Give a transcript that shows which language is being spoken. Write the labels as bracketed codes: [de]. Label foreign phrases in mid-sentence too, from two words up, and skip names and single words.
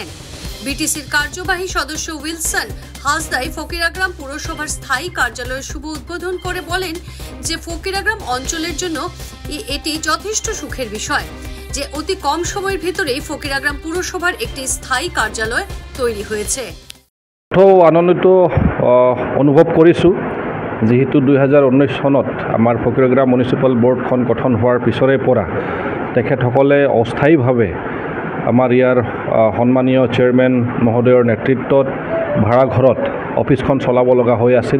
[bn] বিটিসির কার্যবাহী সদস্য উইলসন হাসদাই ফকিরাগ্রাম পুরসভার স্থায়ী কার্যালয়ের শুভ উদ্বোধন করে বলেন যে ফকিরাগ্রাম অঞ্চলের জন্য এটি যথেষ্ট সুখের বিষয় যে অতি কম সময়ের ভিতরেই ফকিরাগ্রাম পুরসভার একটি স্থায়ী কার্যালয় তৈরি হয়েছে। [as] আনন্দিত অনুভৱ কৰিছোঁ যেহেতু 2019 চনত আমাৰ ফকিৰাগ্ৰাম মিউনিচিপাল বৰ্ডখন গঠন হোৱাৰ পিছৰে পৰা তেখেতসকলে অস্থায়ীভাৱে আমাৰ ইয়াৰ সন্মানীয় চেয়াৰমেন মহোদয়ৰ নেতৃত্বত ভাড়াঘৰত অফিচখন চলাব লগা হৈ আছিল।